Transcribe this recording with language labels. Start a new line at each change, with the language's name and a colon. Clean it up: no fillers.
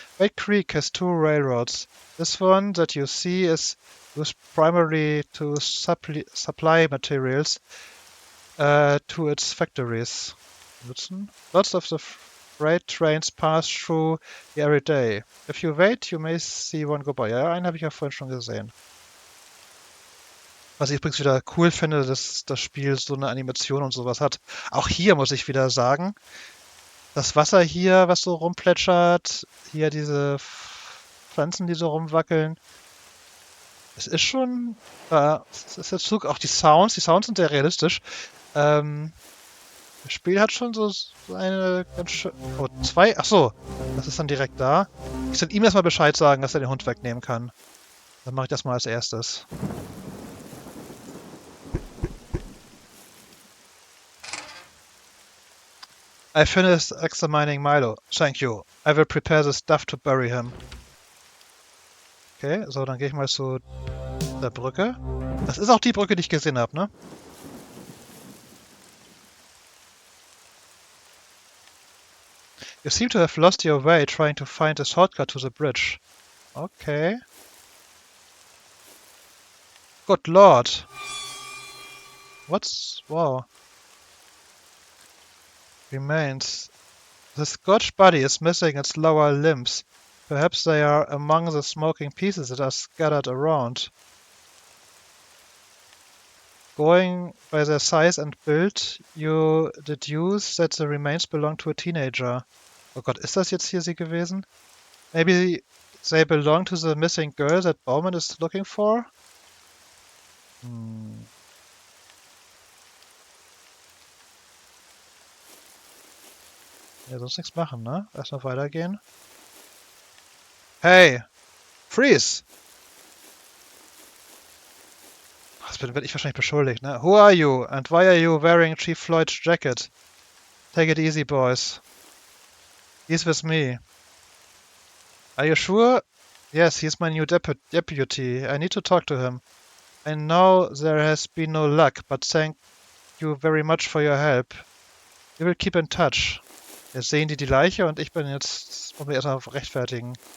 English: Wade Creek has two railroads. This one that you see is used primarily to supply materials to its factories. Benutzen. Lots of the freight trains pass through here every day. If you wait, you may see one go by.
German: Ja, einen habe ich ja vorhin schon gesehen. Was ich übrigens wieder cool finde, dass das Spiel so eine Animation und sowas hat. Auch hier muss ich wieder sagen, das Wasser hier, was so rumplätschert, hier diese Pflanzen, die so rumwackeln. Es ist schon, es ist der Zug, auch die Sounds sind sehr realistisch. Das Spiel hat schon so eine ganz schön. Oh, zwei? Ach so, das ist dann direkt da. Ich soll ihm erstmal Bescheid sagen, dass er den Hund wegnehmen kann. Dann mache ich das mal als erstes.
English: I finished examining Milo. Thank you. I will prepare the stuff to bury him.
German: Okay, so, dann gehe ich mal zu der Brücke. Das ist auch die Brücke, die ich gesehen habe, ne?
English: You seem to have lost your way trying to find a shortcut to the bridge. Okay. Good lord. Wow. Remains. The Scotch body is missing its lower limbs. Perhaps they are among the smoking pieces that are scattered around. Going by their size and build, you deduce that the remains belong to a teenager.
German: Oh Gott, ist das jetzt hier sie gewesen?
English: Maybe they belong to the missing girl that Bowman is looking for?
German: Ja, sonst nichts machen, ne? Erstmal weitergehen.
English: Hey! Freeze!
German: Das werde ich wahrscheinlich beschuldigt, ne?
English: Who are you? And why are you wearing Chief Floyd's jacket? Take it easy, boys. He's with me. Are you sure? Yes, he's my new deputy. I need to talk to him. I know there has been no luck, but thank you very much for your help. We will keep in touch.
German: Jetzt sehen die Leiche und ich bin jetzt, muss mich erstmal rechtfertigen.